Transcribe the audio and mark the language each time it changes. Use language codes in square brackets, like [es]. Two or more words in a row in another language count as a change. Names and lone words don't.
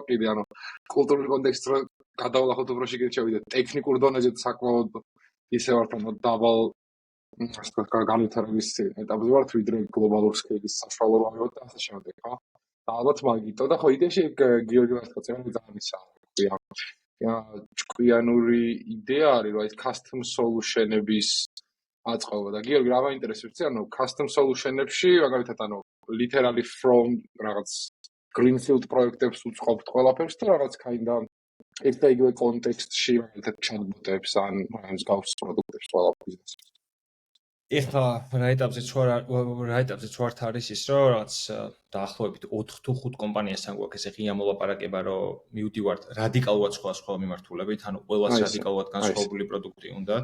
[ka] კიდე ანუ კულტურული კონტექსტი რო გადავლახოთ უფრო შიგნით შევიდეთ, ტექნიკურ დონეზე საკმაოდ ისე ვართ, ანუ დაბალ ასე ვთქვათ, განვითარების ეტაპზე ვართ, ვიდრე გლობალურ სკეილის საშუალო ვართ და ასე შემდეგ, ხო? და ალბათ მაგითო და ხო იდეაში გიორგი მართლა ძალიან ისაა, ჭკვიანური იდეა არის, რომ ეს [en] custom solution- [ka] ების აწყობა და გიორგი რა მაინტერესებს, ანუ [en] custom solution- [ka] ებში, მაგალითად, ანუ [en] literally from [ka] რაღაც greenfield პროექტებს უწყობთ ყველაფერს და რაღაც [en] kind of [ka] ერთ და იგივე კონტექსტში, მაგალითად, chatbot-ებს ან მსგავს პროდუქტებს ყველა ბიზნესში. ეხლა რა ეტაპზეც ვართ არის ის, რომ რაღაც დაახლოებით 4 თუ 5 კომპანიასთან გვაქვს ესე ღია მოლაპარაკება, რომ მივდივართ რადიკალურად სხვა მიმართულებით, ანუ ყველას რადიკალურად განსხვავებული პროდუქტი უნდათ.